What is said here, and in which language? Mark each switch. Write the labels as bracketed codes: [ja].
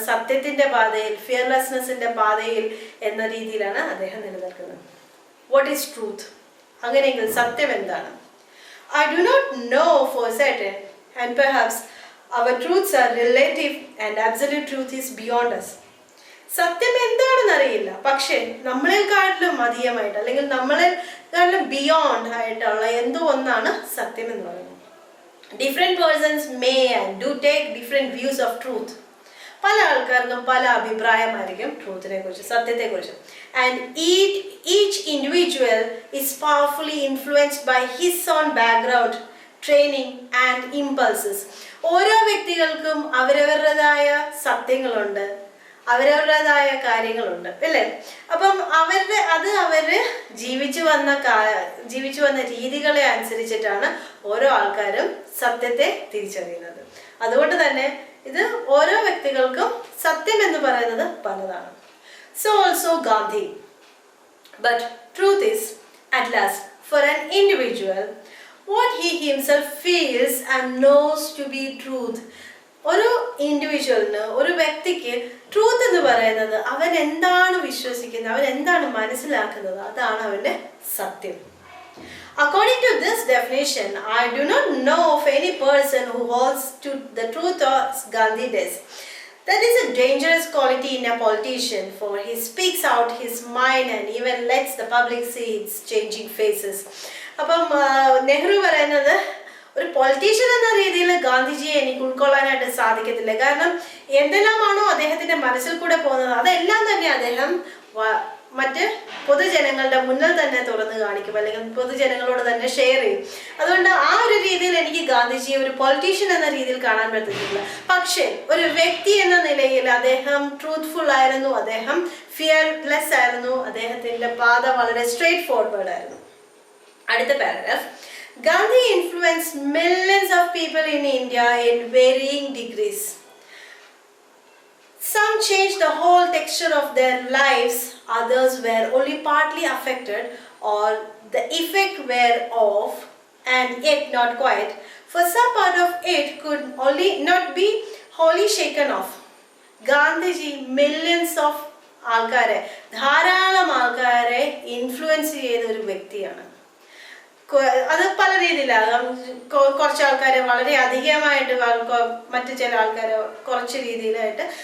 [ml] സത്യത്തിന്റെ പാതയിൽ, ഫിയർലെസ്നെസ്സിന്റെ പാതയിൽ എന്ന രീതിയിലാണ് അദ്ദേഹം നിലനിൽക്കുന്നത്. [en] What is truth? [ml] അങ്ങനെയെങ്കിൽ സത്യം എന്താണ്? [en] I do not know for certain, and perhaps our truths are relative and absolute truth is beyond us. [ml] സത്യം എന്താണെന്ന് അറിയില്ല, പക്ഷെ നമ്മളെക്കാട്ടിലും അധികമായിട്ട് അല്ലെങ്കിൽ നമ്മളെക്കാട്ടിലും ബിയോണ്ട് ആയിട്ടുള്ള എന്തോ ഒന്നാണ് സത്യം എന്ന് പറയുന്നത്. [en] Different persons may and do take different views of truth. [ml] പല ആൾക്കാർക്കും പല അഭിപ്രായമായിരിക്കും ട്രൂത്തിനെ കുറിച്ച്, സത്യത്തെ കുറിച്ച്. [en] And each individual is powerfully influenced by his own background, training and impulses. [ml] ഓരോ വ്യക്തികൾക്കും അവരവരുടേതായ സത്യങ്ങളുണ്ട്, അവരവരുടേതായ കാര്യങ്ങളുണ്ട്, അല്ലേ? അപ്പം അവര് ജീവിച്ചു വന്ന രീതികളെ അനുസരിച്ചിട്ടാണ് ഓരോ ആൾക്കാരും സത്യത്തെ തിരിച്ചറിയുന്നത്. അതുകൊണ്ട് തന്നെ ഇത് ഓരോ വ്യക്തികൾക്കും സത്യം എന്ന് പറയുന്നത് പലതാണ്. [en] So also Gandhi. But truth is, at last, for an individual, what he himself feels and knows to be truth. [ml] ഒരു ഇൻഡിവിജ്വലിന്, ഒരു വ്യക്തിക്ക് ട്രൂത്ത് എന്ന് പറയുന്നത് അവൻ എന്താണ് വിശ്വസിക്കുന്നത്, അവൻ എന്താണ് മനസ്സിലാക്കുന്നത്, അതാണ് അവന്റെ സത്യം. [en] According to this definition, I do not know of any person who holds to the truth as Gandhi does. That is a dangerous quality in a politician, for he speaks out his mind and even lets the public see its changing faces. [ml] അപ്പം നെഹ്റു പറയുന്നത് ഒരു politician എന്ന രീതിയിൽ ഗാന്ധിജിയെ എനിക്ക് ഉൾക്കൊള്ളാനായിട്ട് സാധിക്കത്തില്ല. കാരണം എന്തെല്ലാമാണോ അദ്ദേഹത്തിന്റെ മനസ്സിൽ കൂടെ പോകുന്നത് അതെല്ലാം തന്നെ അദ്ദേഹം മറ്റ് പൊതുജനങ്ങളുടെ മുന്നിൽ തന്നെ തുറന്നു കാണിക്കും, അല്ലെങ്കിൽ പൊതുജനങ്ങളോട് തന്നെ ഷെയർ ചെയ്യും. അതുകൊണ്ട് ആ ഒരു രീതിയിൽ എനിക്ക് ഗാന്ധിജിയെ ഒരു പൊളിറ്റീഷ്യൻ എന്ന രീതിയിൽ കാണാൻ പറ്റുന്നില്ല. പക്ഷേ ഒരു വ്യക്തി എന്ന നിലയിൽ അദ്ദേഹം ട്രൂത്ത്ഫുൾ ആയിരുന്നു, അദ്ദേഹം ഫിയർലെസ് ആയിരുന്നു, അദ്ദേഹത്തിന്റെ പാത വളരെ സ്ട്രെയിറ്റ് ഫോർവേഡ് ആയിരുന്നു. അടുത്ത paragraph. [en] Gandhi influenced millions of people in India in varying degrees. Some changed the whole texture of their lives, others were only partly affected or the effect were off and yet not quite, for some part of it could only not be wholly shaken off. [ml] Gandhiji [en] millions of [ml] ആൾക്കാരെ, ധാരാളം ആൾക്കാരെ influence ചെയ്ത ഒരു വ്യക്തിയാണ്. അത് പല രീതിയിലാകാം. കുറച്ച് ആൾക്കാരെ വളരെ അധികമായിട്ട്, മറ്റു ചില ആൾക്കാരെ കുറച്ച് രീതിയിലായിട്ട്.